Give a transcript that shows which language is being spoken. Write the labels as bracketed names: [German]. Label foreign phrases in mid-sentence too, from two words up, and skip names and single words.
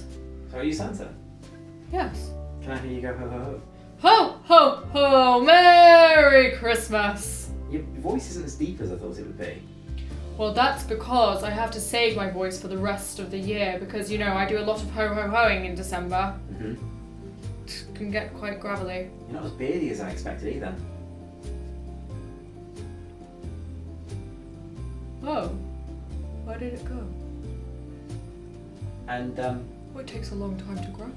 [English] So are you Santa? Yes. Can I hear you go ho ho ho? Ho, ho, ho, Merry Christmas! Your voice isn't as deep as I thought it would be. Well, that's because I have to save my voice for the rest of the year because, I do a lot of ho, ho, hoing in December. It can get quite gravelly. You're not as beardy as I expected either. Oh, where did it go? And It takes a long time to grow.